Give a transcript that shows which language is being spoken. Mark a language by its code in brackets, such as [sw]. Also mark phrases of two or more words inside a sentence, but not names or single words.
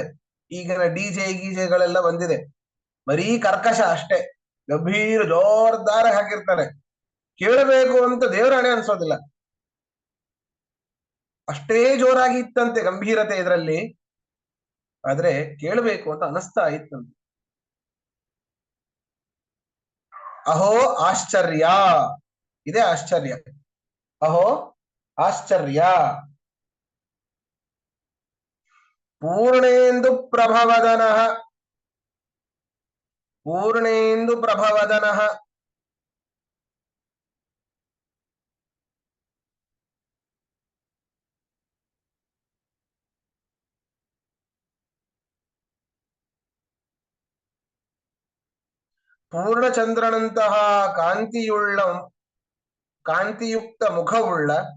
[kn] ಈಗಿನ ಡಿಜೆ ಗೀಜೆಗಳೆಲ್ಲ ಬಂದಿದೆ, ಬರೀ ಕರ್ಕಶ ಅಷ್ಟೇ, ಗಂಭೀರ ಜೋರ್ದಾರ ಹಾಕಿರ್ತಾರೆ, ಕೇಳಬೇಕು ಅಂತ ದೇವರಾಣೆ ಅನ್ಸೋದಿಲ್ಲ, ಅಷ್ಟೇ ಜೋರಾಗಿ ಇತ್ತಂತೆ ಗಂಭೀರತೆ ಇದರಲ್ಲಿ, ಆದ್ರೆ ಕೇಳಬೇಕು ಅಂತ ಅನಿಸ್ತಾ ಇತ್ತಂತೆ. ಅಹೋ ಆಶ್ಚರ್ಯ, ಇದೇ ಆಶ್ಚರ್ಯ. ಅಹೋ ಆಶ್ಚರ್ಯ. [sa] ಪೂರ್ಣೇಂದು ಪ್ರಭವದನಃ, ಪೂರ್ಣೇಂದು ಪ್ರಭವದನಃ [kn] ಪೂರ್ಣಚಂದ್ರನಂತಹ ಕಾಂತಿಯುಳ್ಳ, ಕಾಂತಿಯುಕ್ತ ಮುಖವುಳ್ಳ,